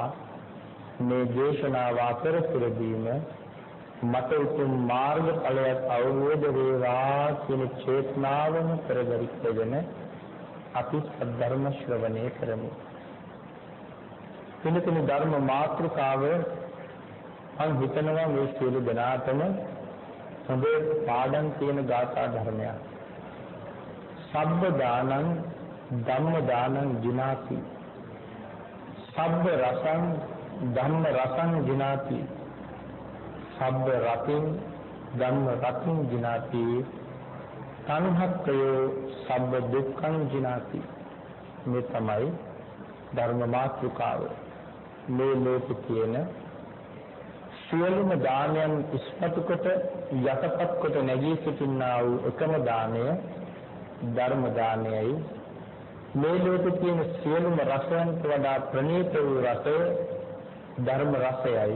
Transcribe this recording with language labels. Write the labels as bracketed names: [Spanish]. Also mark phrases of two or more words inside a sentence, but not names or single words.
[Sinhala] මේ දේශනාව අතරතුරදීම මට උතුම් මාර්ගඵලයක් අවබෝධ වේවා කියන චේතනාවම පෙරදරි කරගෙන අපි සද්ධර්ම ශ්‍රවණය කරමු. පිළිතුරු ධර්ම මාතෘකාව මම හිතනවා මේ සියලු දෙනාටම හොඳ පාඩම් තියෙන ගාථා ධර්මයක්. [Pali] සබ්බ දානං ධම්ම දානං ජිනාති සබ්බ රසං ධම්ම රසං ජිනාති සබ්බ රතින් ධම්ම රතින් ජිනාති තණ්හක්කයෝ සබ්බ දුක්ඛං ජිනාති. [Sinhala] මේ තමයි ධර්ම මාතෘකාව. මේ ලෝකේ තියෙන සියලුම දානයන් ඉස්මතු කොට යටපත් කොට නැගී සිටිනා වූ එකම දාණය ධර්ම දානයයි. මේ ලෝකේ තියෙන සියලුම රසයන්ට වඩා ප්‍රණීත වූ රසය ධර්ම රසයයි.